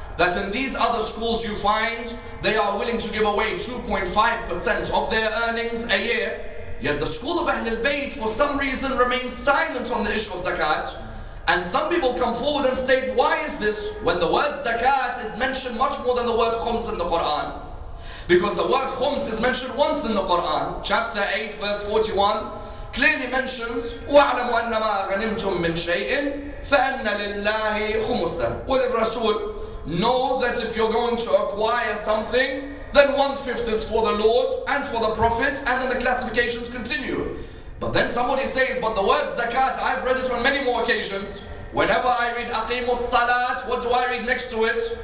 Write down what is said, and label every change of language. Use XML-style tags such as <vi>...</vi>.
<en>That in these other schools you find they are willing to give away 2.5% of their earnings a year. Yet the school of Ahlul Bayt for some reason remains silent on the issue of zakat. And some people come forward and state, why is this when the word zakat is mentioned much more than the word khums in the Quran? Because the word khums is mentioned once in the Quran. Chapter 8 verse 41 clearly mentions</en> <ar>وَاعْلَمُوا أَنَّمَا غَنِمْتُم مِّن شَيْءٍ فَأَنَّ لِلَّهِ خُمُسًا وَلِلرَّسُولِ.</ar> <en>Know that if you're going to acquire something, then 1/5 is for the Lord and for the Prophet, and then the classifications continue. But then somebody says, but the word zakat, I've read it on many more occasions. Whenever I read aqimus salat, what do I read next to it?</en>